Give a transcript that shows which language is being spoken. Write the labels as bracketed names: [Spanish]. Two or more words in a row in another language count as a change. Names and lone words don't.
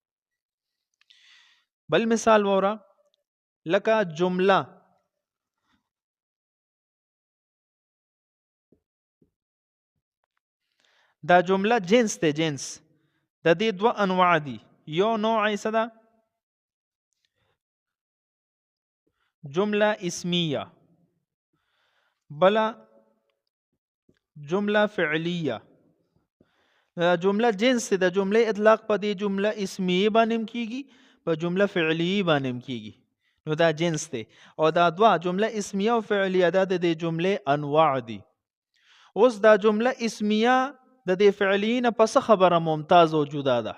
[Pashto] بل مثال وره لکه جمله. دا جمله جنس ته جنس، د دې دوه انواع دي. یو نوع یې څه ده؟ جمله اسمیه، بله جمله فعلیه. دا جمله جنس ته، د جمله اطلاق په دې جمله اسمیه باندې کیږي، په جمله فعلیه باندې کیږي. نو دا جنس ته. او دا دوه جمله اسمیه او فعلیه دا د دې جمله انواع دي. اوس دا جمله اسمیه د دې فعلیین پس خبره ممتاز او جدا ده.